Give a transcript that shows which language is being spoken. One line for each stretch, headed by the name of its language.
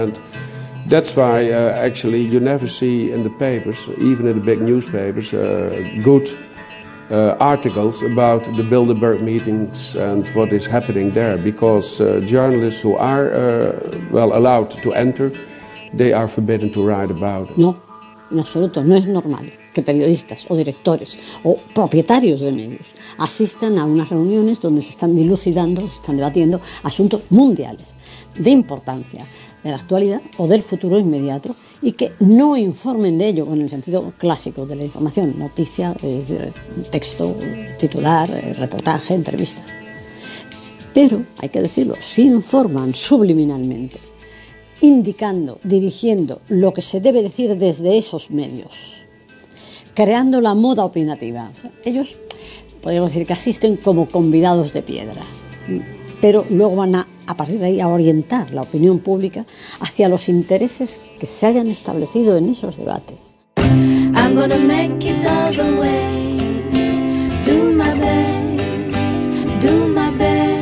English: And that's why actually you never see in the papers, even in the big newspapers, good articles about the Bilderberg meetings and what is happening there, because journalists who are well allowed to enter, they are forbidden to write about it.
Spanish: No, en absoluto, no es normal que periodistas o directores o propietarios de medios asistan a unas reuniones donde se están dilucidando, se están debatiendo asuntos mundiales de importancia de la actualidad o del futuro inmediato, y que no informen de ello en el sentido clásico de la información, noticia, texto, titular, reportaje, entrevista. Pero, hay que decirlo, sí informan subliminalmente, indicando, dirigiendo lo que se debe decir desde esos medios, creando la moda opinativa. Ellos, podríamos decir que asisten como convidados de piedra, pero luego van a partir de ahí a orientar la opinión pública hacia los intereses que se hayan establecido en esos debates.
English: I'm gonna make it all the way, do my best, do my best.